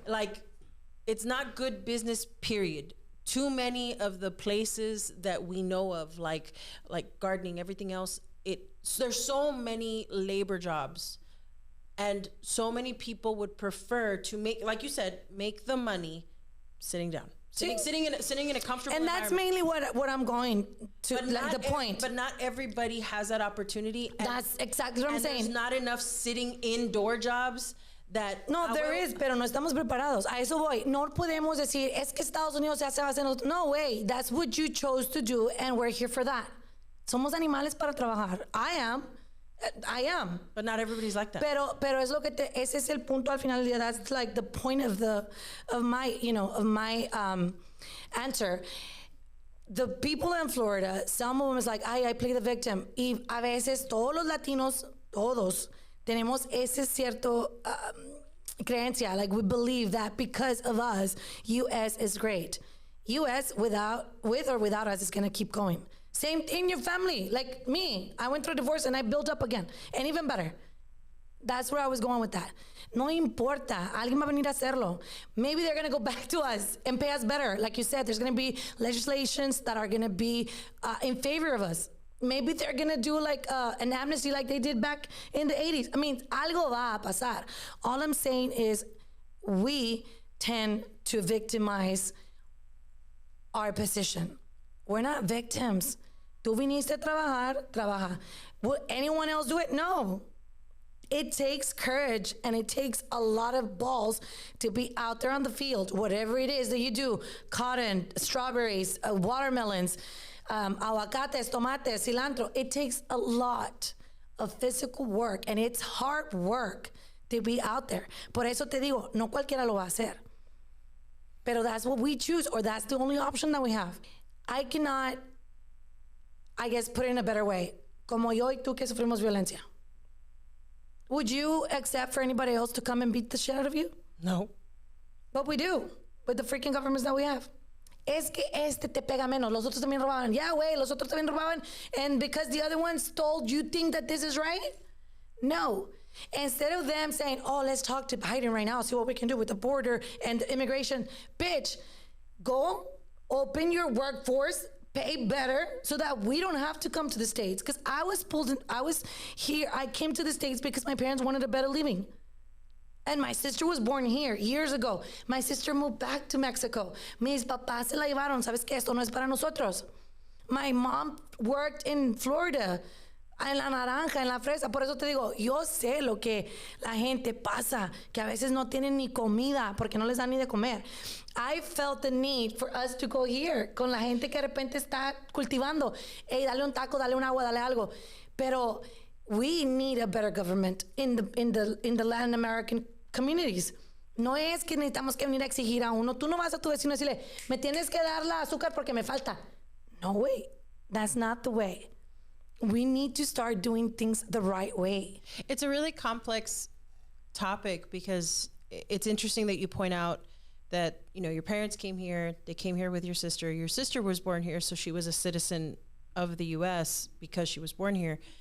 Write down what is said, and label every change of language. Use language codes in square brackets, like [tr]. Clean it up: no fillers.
[en] Like, it's not good business, period. Too many of the places that we know of, like gardening, everything else, there's so many labor jobs, and so many people would prefer to make, like you said, make the money sitting down, sitting in a comfortable and that's mainly what I'm going to, but like the point. But not everybody has that opportunity. That's exactly what I'm saying. There's not enough sitting indoor jobs. No, there is, [es] pero no estamos preparados. A eso voy. No podemos decir, es que Estados Unidos se hace base. [en] No way. That's what you chose to do, and we're here for that. [es] Somos animales para trabajar. [en] I am. But not everybody's like that. [es] Pero es lo que ese es el punto al final del día. [en] That's like the point of my answer. The people in Florida, some of them is like, I play the victim. [es] Y a veces todos los latinos, todos, tenemos ese cierto creencia, [en] like we believe that because of us, U.S. is great. U.S. with or without us is gonna keep going. Same in your family, like me. I went through a divorce and I built up again, and even better. That's where I was going with that. [es] No importa, alguien va a venir a hacerlo. [en] Maybe they're gonna go back to us and pay us better. Like you said, there's gonna be legislations that are gonna be in favor of us. Maybe they're gonna do like an amnesty like they did back in the 80s. I mean, [es] algo va a pasar. [en] All I'm saying is we tend to victimize our position. We're not victims. [es] Tú viniste a trabajar, trabaja. [en] Will anyone else do it? No. It takes courage and it takes a lot of balls to be out there on the field, whatever it is that you do, cotton, strawberries, watermelons, [es] aguacates, tomates, cilantro. [en] It takes a lot of physical work, and it's hard work to be out there. [es] Por eso te digo, no cualquiera lo va a hacer. [en] Pero that's what we choose, or that's the only option that we have. I cannot, I guess, put it in a better way. [es] Como yo y tú que sufrimos violencia. [en] Would you accept for anybody else to come and beat the shit out of you? No. But we do, with the freaking governments that we have. [es] Es que este te pega menos, los otros también robaban. Yeah, güey, los otros también robaban. [en] And because the other one stole, you think that this is right? No. Instead of them saying, oh, let's talk to Biden right now, see what we can do with the border and the immigration. Bitch, go open your workforce, pay better so that we don't have to come to the States. Because I was here, I came to the States because my parents wanted a better living. And my sister was born here years ago. My sister moved back to Mexico. [es] Mis papás se la llevaron. ¿Sabes qué? Esto no es para nosotros. [en] My mom worked in Florida. [es] en la naranja, en la fresa. Por eso te digo, yo sé lo que la gente pasa, que a veces no tienen ni comida porque no les dan ni de comer. [en] I felt the need for us to go here [es] con la gente que de repente está cultivando. Hey, dale un taco, dale un agua, dale algo. [en] Pero we need a better government in the Latin American communities. [es] No es que necesitamos que venir a exigir a uno. Tú no vas a tu vecino y decirle, me tienes que dar la azúcar porque me falta. [en] No way. That's not the way. We need to start doing things the right way. It's a really complex topic because it's interesting that you point out that, you know, your parents came here, they came here with your sister. Your sister was born here, so she was a citizen of the US because she was born here.